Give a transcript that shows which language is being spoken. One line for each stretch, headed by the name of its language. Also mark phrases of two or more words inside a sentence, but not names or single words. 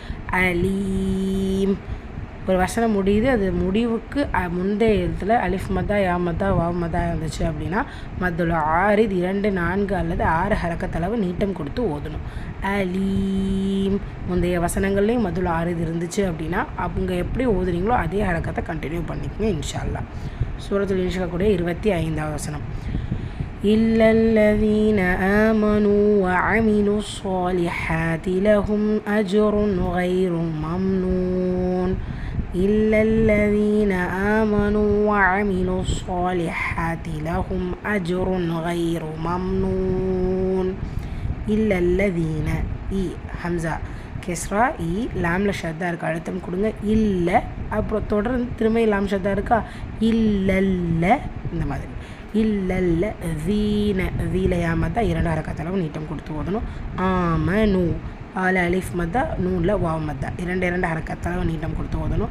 Tamil: அலீம் ஒரு வசனம் முடியுது, அது முடிவுக்கு முந்தைய எழுத்தில் அலிஃப் மதா யா மதா வாவ் மதா இருந்துச்சு அப்படின்னா
Arabic: مد العارض
Tamil: 2, 4 அல்லது 6 ஹரக்கத்தளவு நீட்டம் கொடுத்து ஓதணும். அலீம் முந்தைய வசனங்கள்லேயும்
Arabic: مد العارض
Tamil: இருந்துச்சு அப்படின்னா அவங்க எப்படி ஓதுறீங்களோ அதே ஹரக்கத்தை கண்டினியூ பண்ணிக்கோங்க
Arabic: إن شاء الله.
Tamil: சூரத்துல் இன்ஷிகாக்குடைய 25வது வசனம்.
Arabic: إلا الذين آمنوا وعملوا الصالحات لهم أجر غير ممنون إلا الذين آمنوا وعملوا الصالحات لهم أجر غير ممنون إلا الذين إي حمزة
Tamil: கெஸ்ரா இ லாமில் ஷத்தா இருக்கா, அழுத்தம் கொடுங்க. இல்லை அப்புறம் தொடர்ந்து திரும்ப லாம் ஷத்தா இருக்கா, இல்லல்ல இந்த மாதிரி. இல்லல்ல வீன வீலையா மதா 2 ஹரக்கத்தளவு நீட்டம் கொடுத்து ஓதணும். ஆமனு ஆல அலிஃப் மதா நூனில் வாவ் மதா 2 ஹரக்கத்தளவு நீட்டம் கொடுத்து ஓதணும்.